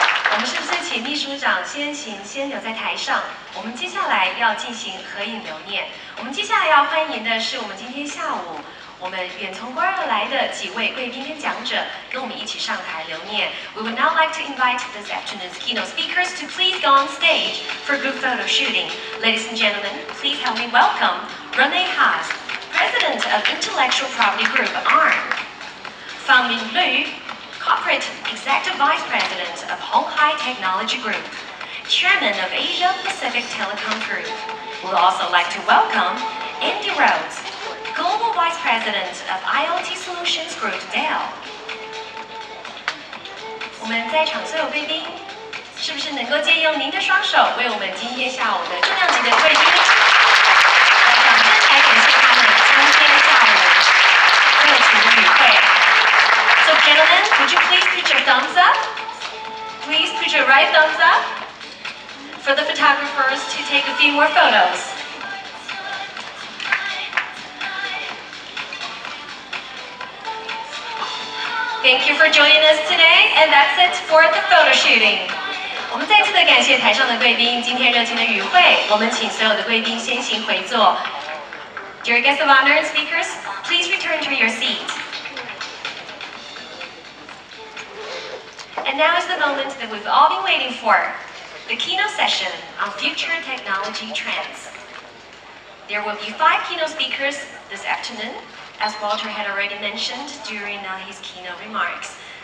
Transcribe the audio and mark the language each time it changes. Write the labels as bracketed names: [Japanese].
[Chinese] 我们是不是请秘书长先留在台上？我们接下来要进行合影留念。我们接下来要欢迎的是我们今天下午我们远从国而来的几位贵宾跟讲者，跟我们一起上台留念。 [English] We would now like to invite this afternoon's keynote speakers to please go on stage for group photo shooting. Ladies and gentlemen, please help me welcome Rene Haas, President of Intellectual Property Group ARM. Fan Ming Lu, Corporate Executive Vice President of Hong Hai Technology Group, Chairman of Asia Pacific Telecom Group. We'd also like to welcome Andy Rhodes, Global Vice President of IoT Solutions Group Dell. [Chinese] 我们在场所有贵宾，是不是能够借用您的双手，为我们今天下午的重量级的贵宾，来掌声来感谢他们今天下午热情的与会。 [English] So gentlemen, would you please put your thumbs up? Please put your right thumbs up for the photographers to take a few more photos. Thank you for joining us today, and that's it for the photo shooting. [Chinese] 我们再次的感谢台上的贵宾今天热情的与会。我们请所有的贵宾先行回座。 [English] Dear guests of honor and speakers, please return to your seat. And now is the moment that we've all been waiting for, the keynote session on future technology trends. There will be 5 keynote speakers this afternoon, as Walter had already mentioned during his keynote remarks.